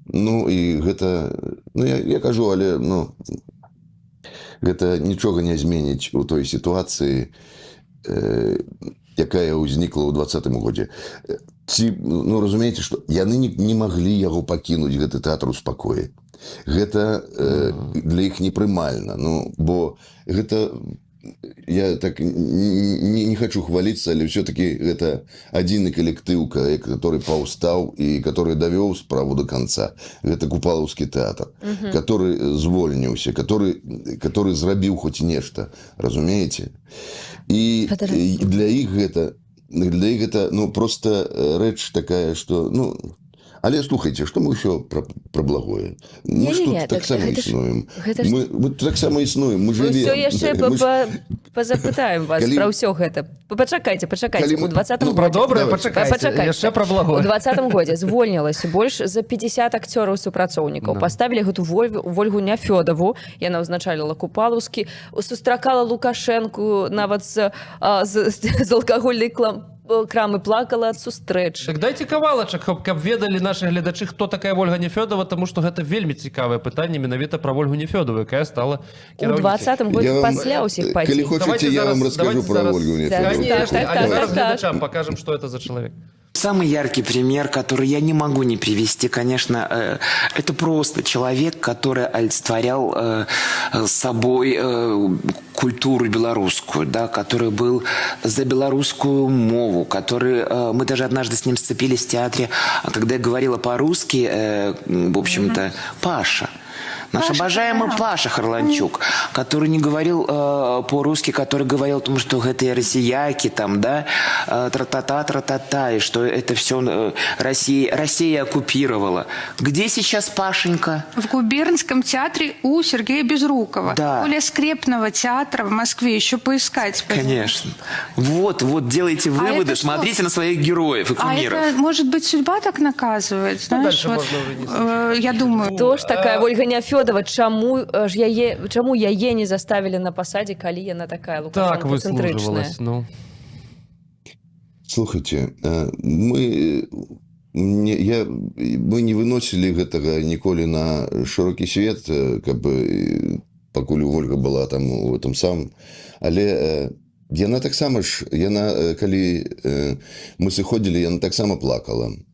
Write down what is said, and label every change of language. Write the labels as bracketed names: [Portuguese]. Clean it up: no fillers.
[Belarusian] Ну, і гэта... Ну, я кажу, але, ну, гэта нічога не зменіць у той сітуацыі, якая ўзнікла ў 2020 годзе. Ці, ну, разумееце, што яны не маглі яго пакінуць, гэты тэатр у спакоі. Гэта для іх непрымальна. Ну, бо гэта... [Russian] Я так не хочу хвалиться, але все-таки это один коллектив, который паўстаў и который довел справу до конца. Это Купалаўскі театр, который звольніўся, который зрабіў хоть нешта, разумеете? И для их это, ну, просто рэч такая, что, ну, [Belarusian] але слухайте, [Russian] что мы еще про благое? Мы ж тут так само існуем. Мы так само існуем, мы живем. [Belarusian] Все яшчэ пазапытаем вас про ўсё гэта. Пачакайце, у 20-м годзе. Про добрае пачакайце, яшчэ про благое. У 20-м годзе звольнілася больш за 50 акцёраў супрацоўнікаў. Паставілі гэту Вольгу Няфёдаву, яна ўзначаліла Купалаўскі, сустракала Лукашэнку нават з алкагольнай крамы, плакала ад сустрэч. Так дайце кавалачак, каб ведалі нашы гледачы, хто такая Вольга Няфёдава, таму што гэта вельмі цікавае пытанне менавіта пра Вольгу Няфёдаву, якая стала кіраўніцай. У 20-м годзе пасля ўсіх пайшлі. Калі хочаце, я вам раскажу пра Вольгу Няфёдаву. [Russian] Конечно, зараз гледачам покажем, что это за человек. Самый яркий пример, который я не могу не привести, конечно, это просто человек, который олицетворял собой культуру белорусскую, да, который был за белорусскую мову, который... Мы даже однажды с ним сцепились в театре, когда я говорила по-русски, в общем-то, Паша. Наш обожаемый Паша Харланчук, который не говорил по-русски, который говорил о том, что это россияки, там, да, тра-та-та, и что это все Россия оккупировала. Где сейчас Пашенька? В губернском театре у Сергея Безрукова. Да. Более скрепного театра в Москве еще поискать. Конечно. Вот, делайте выводы, смотрите на своих героев и кумиров. А это, может быть, судьба так наказывает? Знаешь, вот, я думаю... [Belarusian] Хто ж такая Вольга Няфёдава? Чаму яе не заставілі на пасадзе, калі яна такая лукашэнка-цэнтрычная? Ну. Слухайте, мы не выносілі гэтага ніколі на шырокі свет, каб пакуль Вольга была там [Russian] у этом самым, [Belarusian] але яна таксама ж, калі мы сыходзілі, яна таксама плакала.